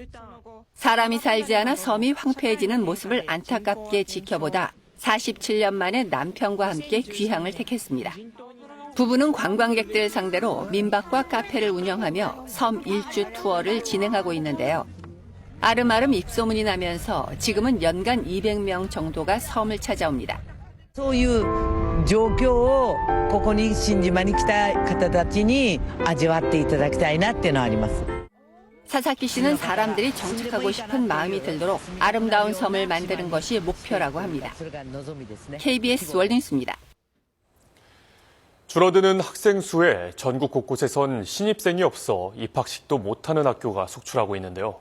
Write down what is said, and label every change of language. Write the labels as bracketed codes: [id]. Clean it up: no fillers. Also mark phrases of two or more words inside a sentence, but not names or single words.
[ko] 사람이 살지 않아 섬이 황폐해지는 모습을 안타깝게 지켜보다 47년 만에 남편과 함께 귀향을 택했습니다. 부부는 관광객들 상대로 민박과 카페를 운영하며 섬 일주 투어를 진행하고 있는데요. 아름아름 입소문이 나면서 지금은 연간 200명 정도가 섬을 찾아옵니다. [ja] そういう状況をここに新島に来た方たちに味わっていただきたいなっていうのはあります。 [ko] 사사키 씨는 사람들이 정착하고 싶은 마음이 들도록 아름다운 섬을 만드는 것이 목표라고 합니다. KBS 월드뉴스입니다. 줄어드는 학생 수에 전국 곳곳에선 신입생이 없어 입학식도 못하는 학교가 속출하고 있는데요.